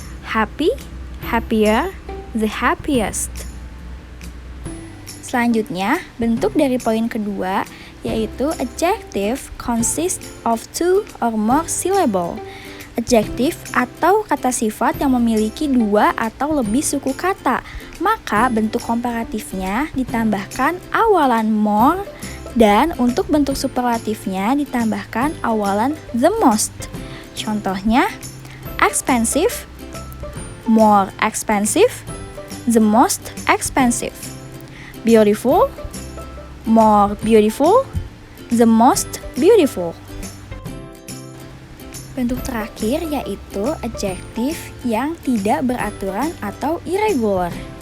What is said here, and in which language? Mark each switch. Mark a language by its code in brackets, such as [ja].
[en] Happy, happier, the happiest. [id] Selanjutnya, bentuk dari poin kedua yaitu [en] adjective consists of 2 or more syllable. [id] Adjective atau kata sifat yang memiliki 2 atau lebih suku kata, maka bentuk komparatifnya ditambahkan awalan more dan untuk bentuk superlatifnya ditambahkan awalan the most. [en] Contohnya, expensive, more expensive, the most expensive. Beautiful, more beautiful, the most beautiful. [id] Bentuk terakhir yaitu adjektif yang tidak beraturan atau irregular.